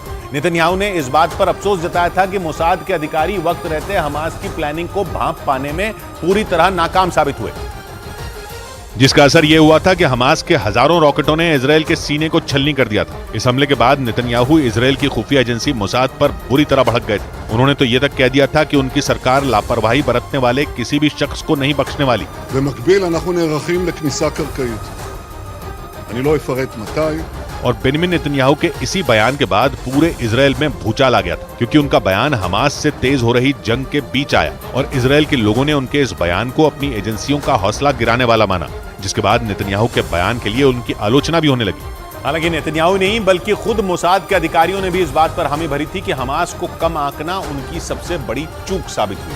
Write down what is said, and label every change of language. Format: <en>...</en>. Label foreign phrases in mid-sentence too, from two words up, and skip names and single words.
<hi>नेतन्याहू ने इस बात पर अफसोस जताया था कि मोसाद के अधिकारी वक्त रहते हमास की प्लानिंग को भांप पाने में पूरी तरह नाकाम साबित हुए, जिसका असर यह हुआ था कि हमास के हजारों रॉकेटों ने इजराइल के सीने को छलनी कर दिया था। इस हमले के बाद नेतन्याहू इजराइल की खुफिया एजेंसी मोसाद पर बुरी तरह भड़क गए थे। उन्होंने तो यह तक कह दिया था कि उनकी सरकार लापरवाही बरतने वाले किसी भी शख्स को नहीं बख्शने वाली।</hi> <he>במקביל אנחנו נערכים לכניסה קרקעית. אני לא אפרט מתי.</he> <hi>और बेनिमिन नेतन्याहू के इसी बयान के बाद पूरे इजराइल में भूचाल आ गया था, क्योंकि उनका बयान हमास से तेज हो रही जंग के बीच आया और इजराइल के लोगों ने उनके इस बयान को अपनी एजेंसियों का हौसला गिराने वाला माना, जिसके बाद नेतन्याहू के बयान के लिए उनकी आलोचना भी होने लगी। हालांकि नेतन्याहू नहीं बल्कि खुद मोसाद के अधिकारियों ने भी इस बात पर हामी भरी थी कि हमास को कम आंकना उनकी सबसे बड़ी चूक साबित हुई।</hi>